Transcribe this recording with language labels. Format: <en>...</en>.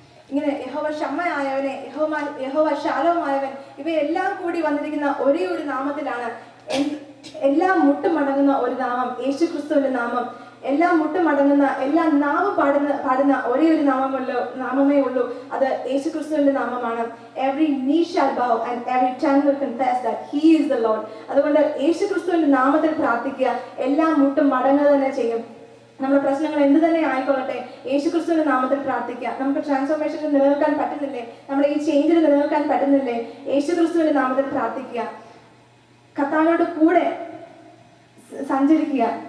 <ml>ഇങ്ങനെ യഹോവ ഷമ്മ ആയവനെ, യഹോവ ശാലോമായവൻ, ഇവയെല്ലാം കൂടി വന്നിരിക്കുന്ന ഒരേ ഒരു നാമത്തിലാണ്. എല്ലാം മുട്ടുമടങ്ങുന്ന ഒരു നാമം, യേശുക്രിസ്തുവിന്റെ നാമം. എല്ലാം മുട്ടുമടങ്ങുന്ന, എല്ലാ നാമം പാടുന്ന ഒരേ ഒരു നാമമേ ഉള്ളൂ, അത് യേശുക്രിസ്തുവിന്റെ നാമമാണ്.</ml> <en>Every knee shall bow and every tongue will confess that he is the Lord.</en> <ml>അതുകൊണ്ട് യേശുക്രിസ്തുവിന്റെ നാമത്തിൽ പ്രാർത്ഥിക്കുക, എല്ലാം മുട്ടും മടങ്ങുക തന്നെ ചെയ്യും. നമ്മുടെ പ്രശ്നങ്ങൾ എന്ത് തന്നെ ആയിക്കൊള്ളട്ടെ, യേശുക്രിസ്തുവിന്റെ നാമത്തിൽ പ്രാർത്ഥിക്കുക. നമുക്ക് ട്രാൻസ്ഫോർമേഷനിൽ നിലനിൽക്കാൻ പറ്റുന്നില്ലേ, നമ്മുടെ ഈ ചേഞ്ചിൽ നിലനിൽക്കാൻ പറ്റുന്നില്ലേ, യേശുക്രിസ്തുവിന്റെ നാമത്തിൽ പ്രാർത്ഥിക്കുക. കർത്താവിനോട് കൂടെ സഞ്ചരിക്കുക.</ml>